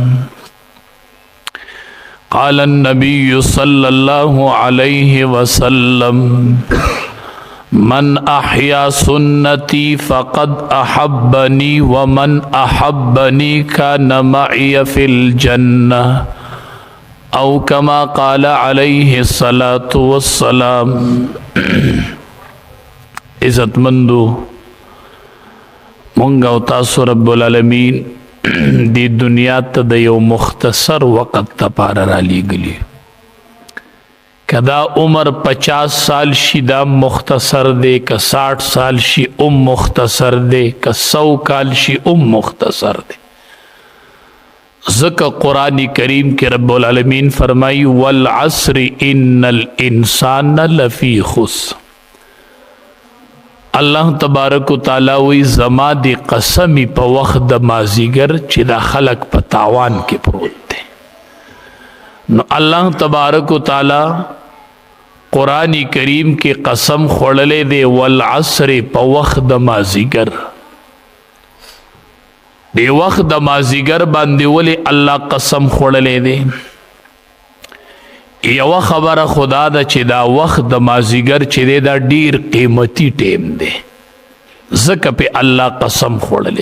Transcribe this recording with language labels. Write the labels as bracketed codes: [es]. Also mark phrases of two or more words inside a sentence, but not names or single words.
[ar] قال النبي صلى الله عليه وسلم من أحيا سنتي فقد أحبني ومن أحبني كان معي في الجنة او كما قال عليه الصلاة والسلام. [ps] عزت مندو مونږ او تاسو رب العالمین دی دنیا ته د یو مختصر وقت لپاره را لیږلی. کدا عمر 50 سال شي دا مختصر دی، که 60 سال شي مختصر دی، که 100 کال شي مختصر دی. ذکر قرآن کریم کے رب العالمین فرمائی [ar] والعصر ان الانسان لفی خسر. [ps] اللہ تبارک و تعالی وی زما دی قسمی پا وقت دا مازیگر چی دا خلق پا تاوان کے پروت دے. نو اللہ تبارک و تعالی قرآن کریم کے قسم خوڑلے دے والعصر پا وقت دا مازیگر. دی وقت د مازیګر باندې ولی الله قسم خوړلې دی. یو خبره خدا ده چې دا وخت د مازیګر چې دی دا ډیر قیمتي ټیم دی، ځکه په الله قسم خوړلې.